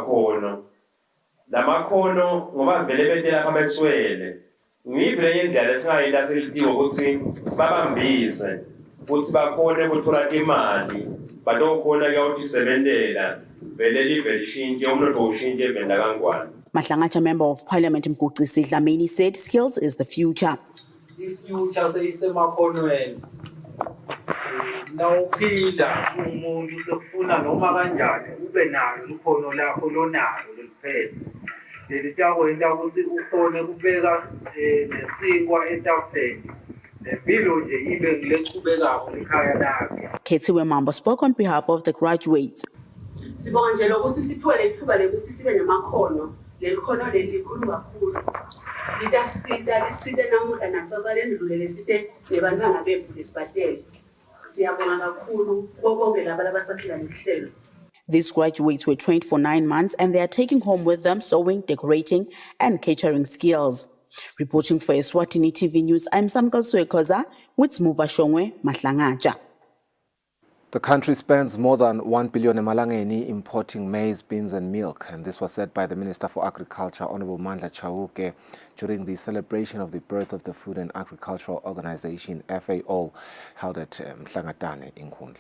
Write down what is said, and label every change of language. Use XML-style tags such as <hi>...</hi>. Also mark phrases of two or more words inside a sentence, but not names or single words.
<ss>lamakhono ngoba vele bete lapha beswele ngiyiphi lenye indlela lesingayita selitiwe ukuthi sibabambise ukuthi bakhone ukuthola imali batokhona kuyawutisebentela vele live lishintshe umnotho ushintshe evenda kangwane.</ss> <en>Mahlangaja Member of Parliament Kusile Dlamini said skills is the future. This future seyisemakhonweni.</en> <ss>Nawuphila umuntu sekufuna noma kanjani ube nalo ikhono lakho lonalo liphela. Lelitakwenza ukuthi ukhone kubeka nesinkwa etafeni. Nempilo nje ibe ngilechubekako ekhaya lakhe.</ss> <en>Kethiwe Mambo spoke on behalf of the graduates.</en> <ss>Sibonga nje lokuthi siphiwe lethuba lokuthi sibe namakhono. Lekhono lelikhulu kakhulu. Lidasida liside namuhla nakusasa lendlule leside nebantwana bethu lesibadele. Siyabonga kakhulu bonke laba abasaphila nehlelo.</ss> <en>These graduates were trained for 9 months and they are taking home with them sewing, decorating and catering skills. Reporting for Eswatini TV News, I'm Samkal Suekoza with Smuva Shongwe, Mahlangaja. The country spends more than 1 billion emalangeni importing maize, beans and milk, and this was said by the Minister for Agriculture, Honorable Mandla Chauke, during the celebration of the birth of the Food and Agricultural Organization, FAO, held at Mhlangatane in Nkundla.</en>